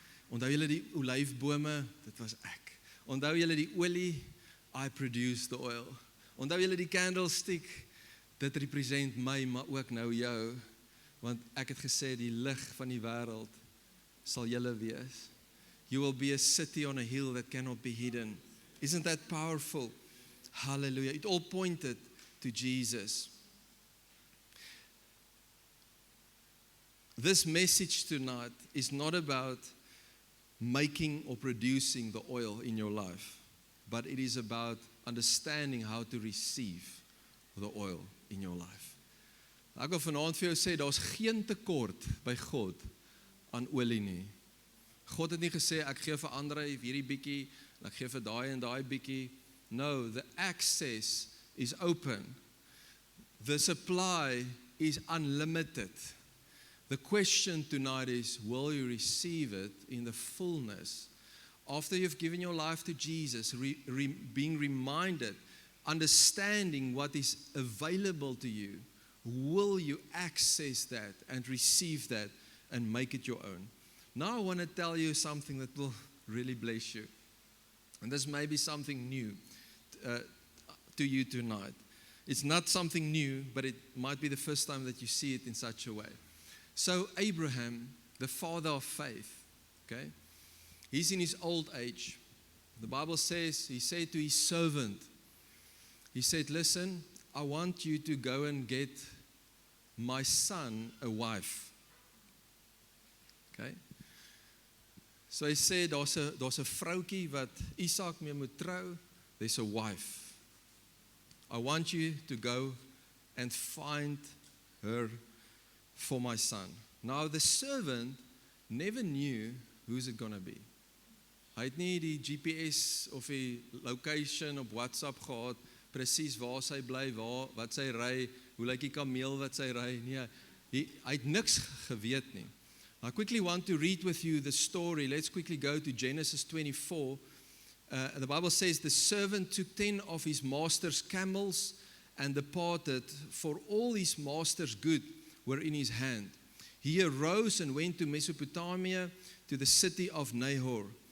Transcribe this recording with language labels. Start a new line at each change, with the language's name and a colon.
Afrikaans: Onthou julle die olyfbome, dit was ek. Onthou julle die olie,
English: I produced the oil.
Afrikaans: Onthou julle die candlestick, dit represent my, maar ook nou jou, want ek het gesê die lig van die wêreld sal julle wees.
English: You will be a city on a hill that cannot be hidden. Isn't that powerful? Hallelujah. It all pointed to Jesus. This message tonight is not about making or producing the oil in your life, but it is about understanding how to receive the oil in your life.
Afrikaans: Ek wil vanaand vir jou sê, daar's geen tekort by God aan olie nie. God het nie gesê, ek gee vir Andre hierdie bietjie, en ek gee vir daai en daai bietjie.
English: No, the access is open. The supply is unlimited. The question tonight is, will you receive it in the fullness? After you've given your life to Jesus, being reminded, understanding what is available to you, will you access that and receive that and make it your own? Now I want to tell you something that will really bless you. And this may be something new to you tonight. It's not something new, but it might be the first time that you see it in such a way. So Abraham, the father of faith, okay, he's in his old age. The Bible says, he said to his servant, he said, listen, I want you to go and get my son a wife. Okay.
Afrikaans: So hy sê, daar's 'n vroutjie wat Isak mee moet trou.
English: There's a wife. I want you to go and find her for my son. Now the servant never knew who's it gonna be.
Afrikaans: Hy het nie die GPS of die location op WhatsApp gehad, presies waar sy bly, wat sy ry, hoe lyk die kameel wat sy ry. Nee, hy het niks geweet nie.
English: I quickly want to read with you the story. Let's quickly go to Genesis 24. The Bible says, the servant took 10 of his master's camels and departed, for all his master's good were in his hand. He arose and went to Mesopotamia, to the city of Nahor.